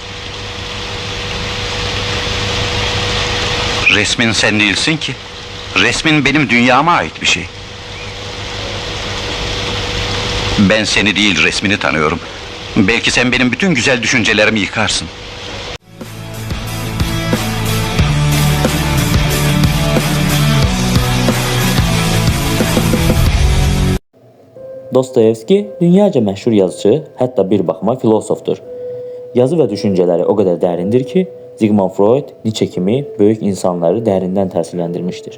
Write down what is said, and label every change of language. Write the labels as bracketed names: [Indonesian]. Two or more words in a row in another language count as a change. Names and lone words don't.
[Turkish] Resmin sen değilsin ki. Resmin benim dünyama ait bir şey. Ben seni değil, resmini tanıyorum. Belki sen benim bütün güzel düşüncelerimi yıkarsın. [Azerbaijani] Dostoyevski dünyaca məşhur yazıcı, hətta bir baxıma filosofdur. Yazı və düşüncələri o qədər dərindir ki, Sigmund Freud, Nietzsche kimi böyük insanları dərindən təsirləndirmişdir.